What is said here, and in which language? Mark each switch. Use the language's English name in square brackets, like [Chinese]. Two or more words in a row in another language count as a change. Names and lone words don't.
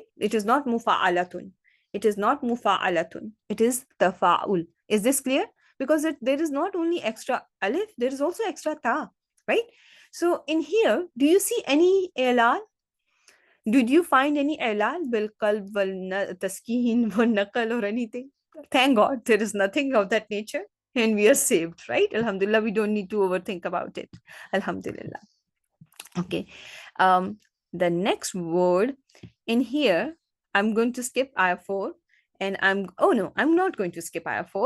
[English] It is not mufa'alatun. It is not mufa'alatun. It is tafaul. Is this clear? Because there is not only extra alif, there is also extra ta, right? So in here, do you see any ilal? Did you find any [Arabic] إعلال بالقلب والتسكين والنقل [English] or anything? Thank God there is nothing of that nature and we are saved, right? Alhamdulillah, we don't need to overthink about it. Alhamdulillah. Okay. The next word in here, I'm going to skip ayah 4 and I'm not going to skip ayah 4.